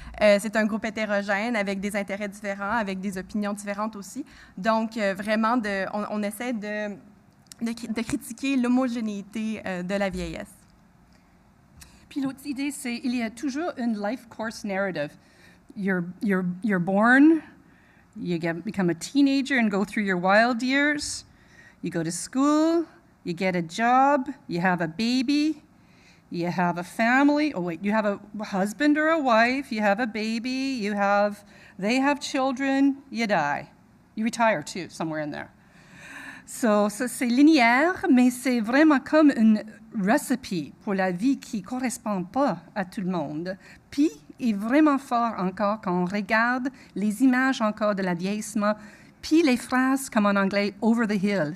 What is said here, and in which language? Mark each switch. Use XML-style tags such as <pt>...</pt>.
<fr>C'est un groupe hétérogène avec des intérêts différents, avec des opinions différentes aussi. Donc, vraiment, on essaie de critiquer l'homogénéité de la vieillesse. Puis l'autre idée, c'est qu'il y a toujours une life course narrative.</fr> <en>You're born, you become a teenager and go through your wild years, you go to school, you get a job, you have a baby, you have a family. Oh, wait, you have a husband or a wife, you have a baby, they have children, you die. You retire too, somewhere in there.</en> <fr>So, ça, c'est linéaire, mais c'est vraiment comme une recipe pour la vie qui ne correspond pas à tout le monde. Puis, il est vraiment fort encore quand on regarde les images encore de la vieillissement, puis les phrases comme en anglais «</fr> <en>over the hill ».</en>